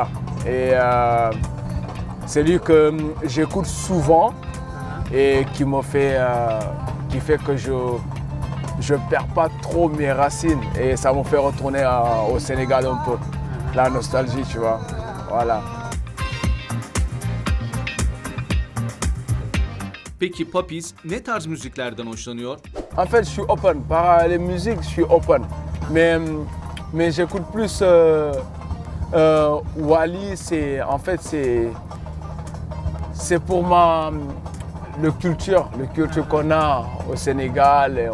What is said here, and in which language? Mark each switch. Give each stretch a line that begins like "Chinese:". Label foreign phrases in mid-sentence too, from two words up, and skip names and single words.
French: Et c'est lui que j'écoute souvent et qui fait que je perds pas trop mes racines et ça me fait retourner au Sénégal un peu. La nostalgie, tu vois. Voilà.
Turkish: Peki Papis ne tarz müziklerden hoşlanıyor?
French: En fait, je suis open. Par les musiques, je suis open. Mais j'écoute plus Wally. C'est pour le culture qu'on a au Sénégal.